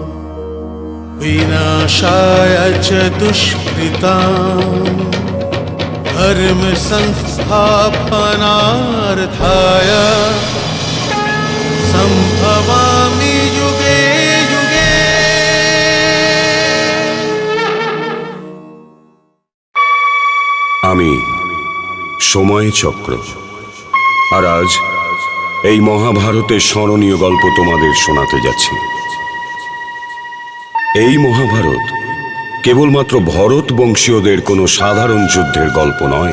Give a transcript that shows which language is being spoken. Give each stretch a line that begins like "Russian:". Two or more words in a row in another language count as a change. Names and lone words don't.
Sanskrit: विनाशाय च दुष्कृताम् धर्म संस्थापनार्थाय संभवामि युगे युगे।
Bangla: আমি সময় চক্র, আর আজ এই মহাভারতের স্মরণীয় গল্প তোমাদের শোনাতে যাচ্ছি। এই মহাভারত কেবলমাত্র ভরত বংশীয়দের কোনো সাধারণ যুদ্ধের গল্প নয়।